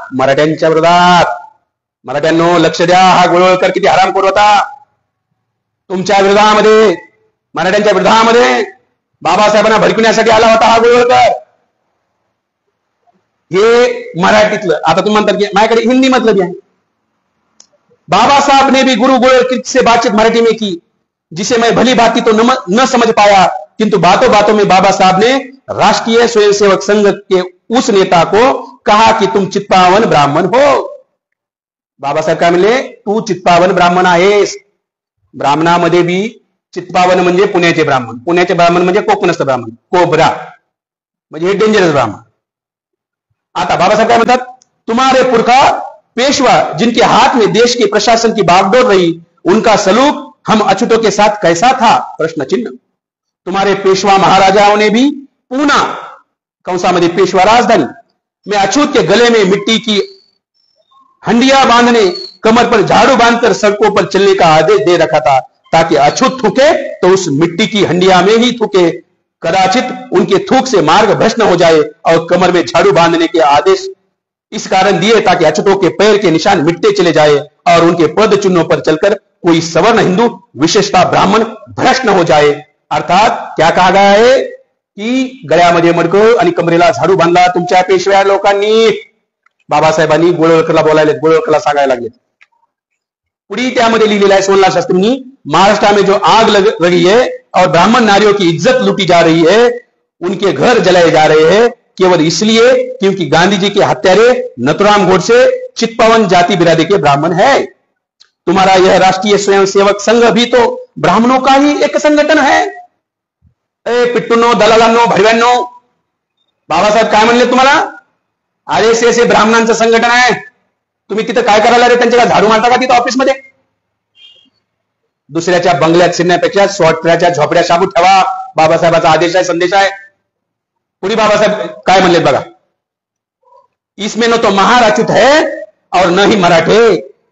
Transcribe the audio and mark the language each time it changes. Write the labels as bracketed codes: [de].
[mr] मराठ्यांच्या विरोधात. मराठ्यांनो लक्ष द्या, हा गोळवळकर किती हरामखोर होता. तुमच्या विरोधामध्ये, मराठ्यांच्या विरोधामध्ये बाबासाहेबांना भडकवण्यासाठी आला होता हा गोळवळकर. हे मराठीतलं. आता तुम्ही म्हणतात की माझ्याकडे हिंदी मधलं भी आहे. [hi] बाबा साहब ने भी गुरु गोळवळकर से बातचीत मराठी में की, जिसे मैं भली भांति तो न समझ पाया, किंतु बातों बातों में बाबा साहब ने राष्ट्रीय स्वयंसेवक संघ के उस नेता को कहा कि तुम चित्पावन ब्राह्मण हो. [mr] बाबासाहेब काय म्हणले? तू चित्पावन ब्राह्मण आहेस. ब्राह्मणामध्ये बी चित्पावन म्हणजे पुण्याचे ब्राह्मण, पुण्याचे ब्राह्मण म्हणजे कोकणस्थ ब्राह्मण, कोबरा म्हणजे हे डेंजरस ब्राह्मण. आता बाबासाहेब काय म्हणतात? [hi] तुम्हारे पुरखा पेशवा जिनके हाथ में देश के प्रशासन की बागडोर रही, उनका सलूक हम अछूतों के साथ कैसा था? प्रश्न चिन्ह. तुम्हारे पेशवा महाराजाओं ने भी पूना कंसामध्ये पेशवा राजधानी में अछूत के गले में मिट्टी की हंडिया बांधने, कमर पर झाड़ू बांधकर सड़कों पर चलने का आदेश दे रखा था, ताकि अछूत थूके तो उस मिट्टी की हंडिया में ही थूके. कदाचित उनके थूक से मार्ग भ्रष्ट हो जाए और कमर में झाड़ू बांधने के आदेश इस कारण दिए ताकि अछूतों के पैर के निशान मिटते चले जाए और उनके पद चिन्हों पर चलकर कोई सवर्ण हिंदू, विशेषतः ब्राह्मण, भ्रष्ट हो जाए. अर्थात क्या कहा गया है की [mr] गळ्यामध्ये मडकं आणि कमरेला झाडू बांधला तुमच्या पेशव्या लोकांनी. बाबासाहेबांनी गोळवळकरला बोलायला, गोळवळकरला सांगायला लागले. पुढे त्यामध्ये लिहिलेलं आहे सोहनलाल शास्त्रींनी, [hi] महाराष्ट्र में जो आग लग रही है और ब्राह्मण नारियों की इज्जत लूटी जा रही है, उनके घर जलाए जा रहे हैं केवल इसलिए क्योंकि गांधी जी के हत्यारे नथुराम गोडसे चित्पावन जाति बिरादरी के ब्राह्मण है. तुम्हारा यह राष्ट्रीय स्वयंसेवक संघ भी तो ब्राह्मणों का ही एक संघटन है. [mr] पिट्टूंनो, दलालांनो, भडव्यांनो, बाबासाहेब काय म्हणले तुम्हाला? RSS हे ब्राह्मणांचं संघटन आहे. तुम्ही तिथं काय करायला रे? त्यांच्या झाडू मारता का तिथं ऑफिसमध्ये? दुसऱ्याच्या बंगल्यात शिरण्यापेक्षा स्वतःच्या झोपड्या शाबूत ठेवा. बाबासाहेबांचा आदेश आहे, संदेश आहे. पुढे बाबासाहेब काय म्हणले बघा. [hi] इसमें न तो महार अछूत है और न ही मराठे.